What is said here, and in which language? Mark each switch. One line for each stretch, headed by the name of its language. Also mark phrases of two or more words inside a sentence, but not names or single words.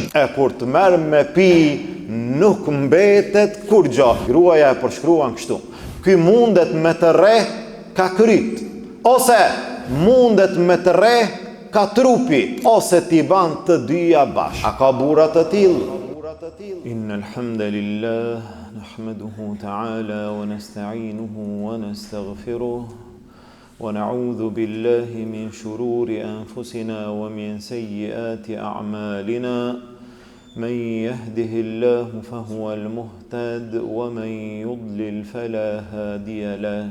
Albanian: E kur t'merr me pi, nuk mbetet kur gja. Gruaja e përshkruan kështu: ky mundet me të rreh ka kryt, ose mundet me të rreh ka trupi, ose t'i ban të dyja bash. A ka burra të tillë?
Arabic: إن الحمد لله نحمده تعالى ونستعينه ونستغفره ونعوذ بالله من شرور أنفسنا ومن سيئات أعمالنا. من يهده الله فهو المهتد ومن يضلل فلا هادي له